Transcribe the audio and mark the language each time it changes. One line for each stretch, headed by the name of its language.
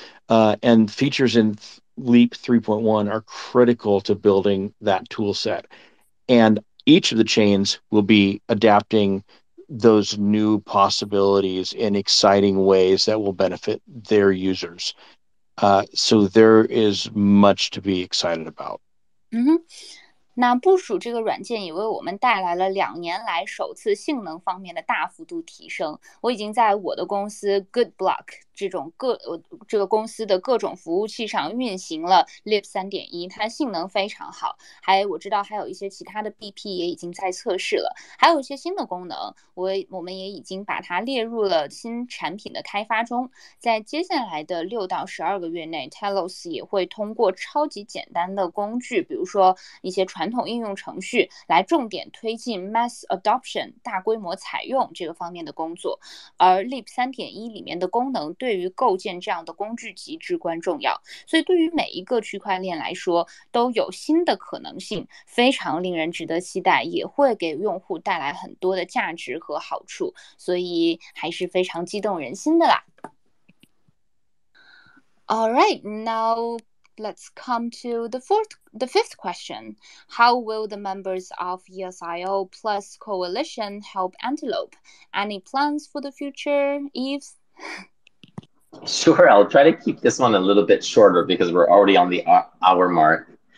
English: And features in Leap 3.1 are critical to building that tool set. And each of the chains will be adapting those new possibilities in exciting ways that will benefit their users. So there is much to be excited about.
Chinese: 那部署这个软件也为我们带来了2年来首次性能方面的大幅度提升。我已经在我的公司 GoodBlock 这个公司的各种服务器上运行了 Leap 3.1，它性能非常好。我知道还有一些其他的 BP 也已经在测试了，还有一些新的功能，我们也已经把它列入了新产品的开发中。在接下来的6到12个月内 ，Telos 也会通过超级简单的工具，比如说一些传统应用程序，来重点推进 mass adoption 大规模采用这个方面的工作。而 Leap 3.1 里面的功能对于构建这样的工具集至关重要，所以对于每一个区块链来说都有新的可能性，非常令人值得期待，也会给用户带来很多的价值和好处，所以还是非常激动人心的啦。
English: All right, now let's come to the fifth question. How will the members of EOSIO Plus Coalition help Antelope? Any plans for the future, Yves? Sure, I'll try to keep this one a little bit shorter because we're already on the hour mark.